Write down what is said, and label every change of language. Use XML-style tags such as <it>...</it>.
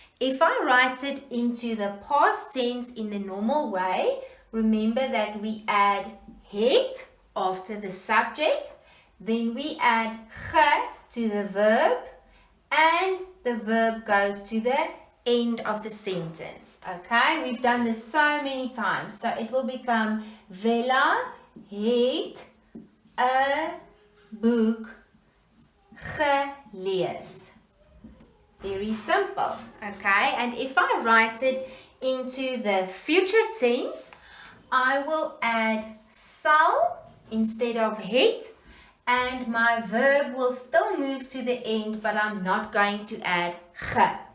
<en>If I write it into the past tense in the normal way, remember that we add het after the subject, then we add ge to the verb, and the verb goes to the end of the sentence. Okay, we've done this so many times. So it will become</en> <af>Vela het 'n boek gelees.</af> <en>Very simple. Okay, and if I write it into the future tense, I will add sal instead of het, and my verb will still move to the end, but I'm not going to add ge.</en>